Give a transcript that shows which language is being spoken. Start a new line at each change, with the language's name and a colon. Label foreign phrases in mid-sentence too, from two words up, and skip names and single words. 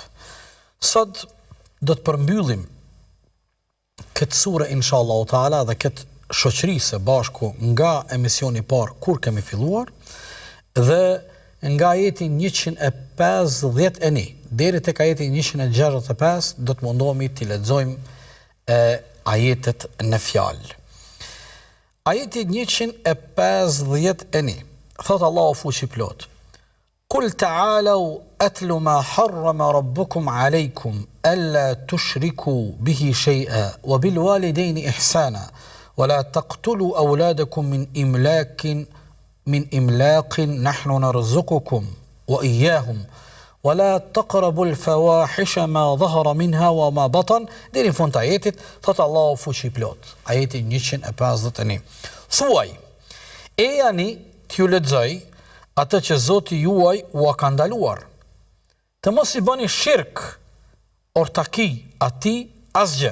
Albanian: Sot do të përmbyllim këtë sure
Arabic: إن شاء الله تعالى
Albanian: dhe këtë shoqëri së bashku nga emisioni i parë kur kemi filluar dhe nga ajeti 151 deri tek ajeti 165 do të mundohemi të lexojmë ajetet në fjalë. Ajeti 151 thot Allahu fuqi plot:
Arabic: قل تعالوا أتل ما حرم ربكم عليكم ألا تشركوا به شيئا وبالوالدين إحسانا ولا تقتلوا أولادكم من إملاق نحن نرزقكم وإياهم ولا تقربوا الفواحش ما ظهر منها وما بطن.
Albanian: Deri në fund të ajetit thot Allahu fuqi plot. Ajeti 151. Thuaj, e jani t'ju lexoj atë që Zoti juaj u ka ndaluar. Të mos i bëni shirk, ortaki atij asgjë.